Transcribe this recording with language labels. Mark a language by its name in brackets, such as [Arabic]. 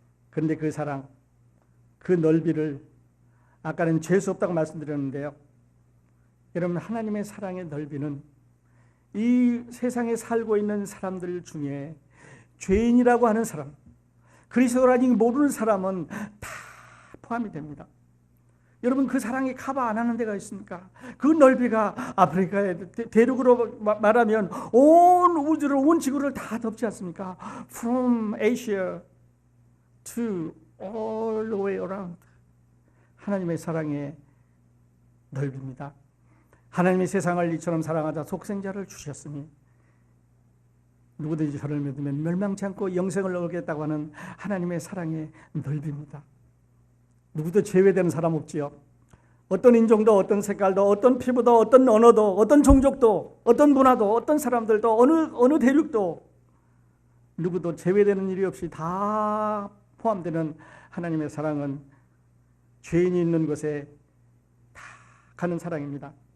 [Korean] 그런데 그 사랑, 그 넓이를 아까는 재수 없다고 말씀드렸는데요, 여러분, 하나님의 사랑의 넓이는 이 세상에 살고 있는 사람들 중에 죄인이라고 하는 사람, 그리스도를 아직 모르는 사람은 다 포함이 됩니다. 여러분, 그 사랑이 커버 안 하는 데가 있습니까? 그 넓이가 아프리카의 대륙으로 말하면 온 우주를, 온 지구를 다 덮지 않습니까? [English] From Asia to all the way around. [Korean] 하나님의 사랑의 넓이입니다. 하나님이 세상을 이처럼 사랑하자 독생자를 주셨으니 누구든지 저를 믿으면 멸망치 않고 영생을 얻겠다고 하는 하나님의 사랑의 넓이입니다. 누구도 제외되는 사람 없지요. 어떤 인종도, 어떤 색깔도, 어떤 피부도, 어떤 언어도, 어떤 종족도, 어떤 문화도, 어떤 사람들도, 어느 대륙도 누구도 제외되는 일이 없이 다 포함되는 하나님의 사랑은 죄인이 있는 곳에 다 가는 사랑입니다.